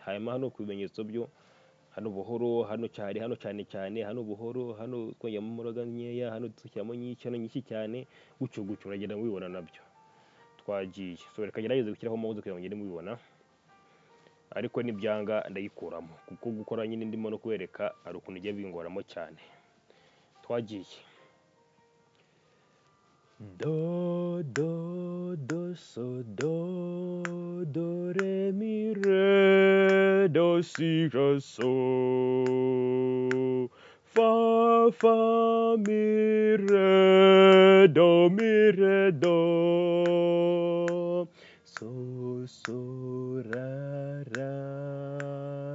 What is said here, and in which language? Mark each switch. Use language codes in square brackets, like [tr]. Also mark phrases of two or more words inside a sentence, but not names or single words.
[rw] Hanyuma hano ku bimenyetso byo, hano buhoro, hano cyane, hano cyane, hano buhoro, hano twongeramo imbaraga nkeya, hano dushyiramo nyinshi cyane, gutyo uragenda mubibona nabyo. Twagiye reka gerageze gushyiraho mouse kugira ngo ngende mubibona, ariko nibyanga ndayikuramo kuko gukora nyine ndimo no kwereka ari ukuntu igiye bingoramo cyane. Twagiye do so do re mi re do si re so fa mi re do so ra